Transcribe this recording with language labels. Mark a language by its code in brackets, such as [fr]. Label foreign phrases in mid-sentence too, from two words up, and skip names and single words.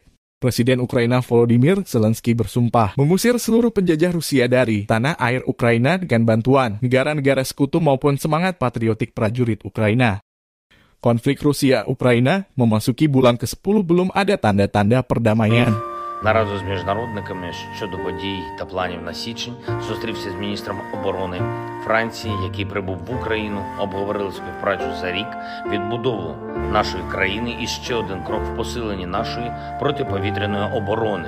[id] Presiden Ukraina Volodymyr Zelensky bersumpah mengusir seluruh penjajah Rusia dari tanah air Ukraina dengan bantuan negara-negara sekutu maupun semangat patriotik prajurit Ukraina. Konflik Rusia-Ukraina memasuki bulan ke-10 belum ada tanda-tanda perdamaian. [uk] Нараду з міжнародниками щодо подій та планів на січень зустрівся з міністром оборони Франції, який прибув в Україну, обговорили співпрацю за рік, відбудову нашої країни і ще один крок в посиленні нашої протиповітряної оборони.